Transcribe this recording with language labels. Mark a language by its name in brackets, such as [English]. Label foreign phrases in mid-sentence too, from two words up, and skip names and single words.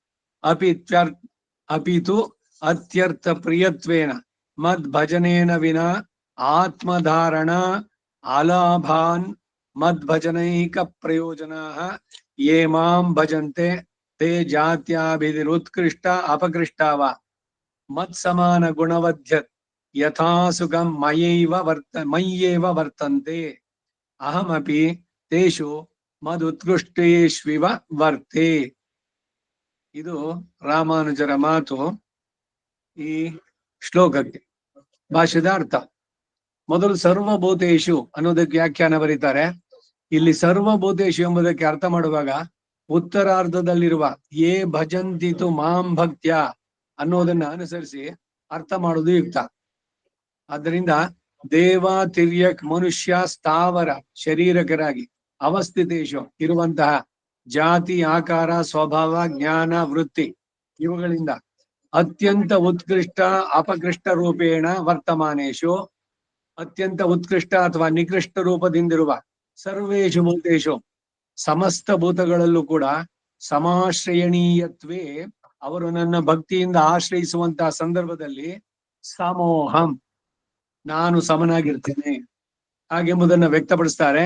[Sanskrit] ಅಪಿತು ಅತ್ಯರ್ಥ ಪ್ರಿಯತ್ವೇನ ಮದ್ ಭಜನೇನ ವಿನಾ ಆತ್ಮಧಾರಣ ಅಲಾಭಾನ್ ಮದ್ ಭಜನೈಕ ಪ್ರಯೋಜನಾಃ ಯೇ ಮಾಂ ಭಜಂತೆ ತೇ ಜಾತ್ಯಾಭಿರುತ್ಕೃಷ್ಟ ಅಪಕೃಷ್ಟಾವ ಮತ್ ಸಮಾನ ಗುಣವದ್ಯತ್ ಯಥಾ ಸುಖಂ ಮಯ್ಯೇವ ವರ್ತಂತೆ ಅಹಮಪಿ ತೇಷು ಮದುತ್ಕೃಷ್ಟೇಷ್ವಿವ ವರ್ತೆ. [Kannada] ಇದು ರಾಮಾನುಜರ ಮಾತು ಈ ಶ್ಲೋಕಕ್ಕೆ. ಭಾಷ್ಯದ ಅರ್ಥ. ಮೊದಲು ಸರ್ವಭೂತೇಶು ಅನ್ನೋದಕ್ಕೆ ವ್ಯಾಖ್ಯಾನ ಬರೀತಾರೆ. ಇಲ್ಲಿ ಸರ್ವಭೂತೇಶು ಎಂಬುದಕ್ಕೆ ಅರ್ಥ ಮಾಡುವಾಗ ಉತ್ತರಾರ್ಧದಲ್ಲಿರುವ [Sanskrit] ಯೇ ಭಜಂತಿತು ಮಾಂ ಭಕ್ತ್ಯ [Kannada] ಅನ್ನೋದನ್ನ ಅನುಸರಿಸಿ ಅರ್ಥ ಮಾಡುವುದು ಯುಕ್ತ. ಆದ್ದರಿಂದ ದೇವ ತಿರ್ಯಕ್ ಮನುಷ್ಯ ಸ್ಥಾವರ ಶರೀರಕರಾಗಿ ಅವಸ್ಥಿತೇಶು ಇರುವಂತಹ ಜಾತಿ ಆಕಾರ ಸ್ವಭಾವ ಜ್ಞಾನ ವೃತ್ತಿ ಇವುಗಳಿಂದ [Sanskrit] ಅತ್ಯಂತ ಉತ್ಕೃಷ್ಟ ಅಪಕೃಷ್ಟ ರೂಪೇಣ ವರ್ತಮಾನೇಶು [Kannada] ಅತ್ಯಂತ ಉತ್ಕೃಷ್ಟ ಅಥವಾ ನಿಕೃಷ್ಟ ರೂಪದಿಂದಿರುವ [Sanskrit] ಸರ್ವೇಶು ಭೂತೇಶು [Kannada] ಸಮಸ್ತ ಭೂತಗಳಲ್ಲೂ ಕೂಡ ಸಮಾಶ್ರಯಣೀಯತ್ವೇ ಅವರು ನನ್ನ ಭಕ್ತಿಯಿಂದ ಆಶ್ರಯಿಸುವಂತಹ ಸಂದರ್ಭದಲ್ಲಿ ಸಮೋಹಂ ನಾನು ಸಮನಾಗಿರ್ತೇನೆ ಹಾಗೆಂಬುದನ್ನು ವ್ಯಕ್ತಪಡಿಸ್ತಾರೆ.